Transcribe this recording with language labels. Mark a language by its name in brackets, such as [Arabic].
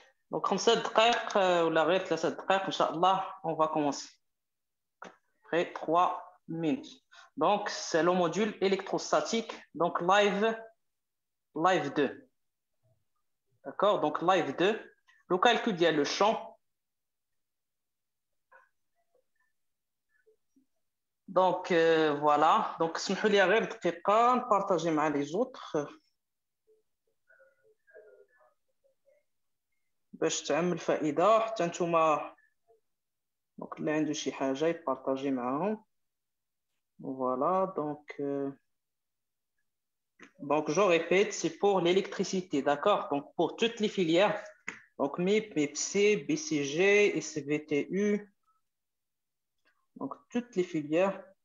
[Arabic] دونك 5 دقائق ولا غير 3 دقائق ان شاء الله [French] on va commencer. Après 3 minutes. Donc c'est le module électrostatique, donc live 2. D'accord? Donc live 2, le calcul ديال le champ. Donc voilà, donc [Arabic] سمحوا لي غير دقيقة نبارطاجي مع les autres باش تعم الفائدة حتى نتوما دونك اللي عنده شي حاجة يبارطاجي معاهم. [French] Voilà, donc je répète, c'est pour l'électricité, d'accord? Donc pour toutes les filières, donc MIP, MEPC, BCG, SVTU, donc toutes les filières.